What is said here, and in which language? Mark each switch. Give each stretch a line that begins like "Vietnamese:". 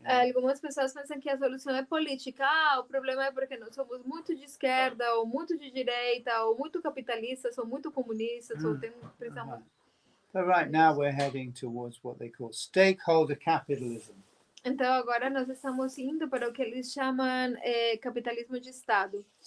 Portuguese: Algumas pessoas pensam que a solução é política. O problema é porque nós somos muito de esquerda, ou muito de direita, ou muito capitalistas, ou muito comunistas, ou precisamos...
English: So right now we're heading towards what they call stakeholder capitalism.
Portuguese: Então agora nós estamos indo para o que eles chamam capitalismo de Estado.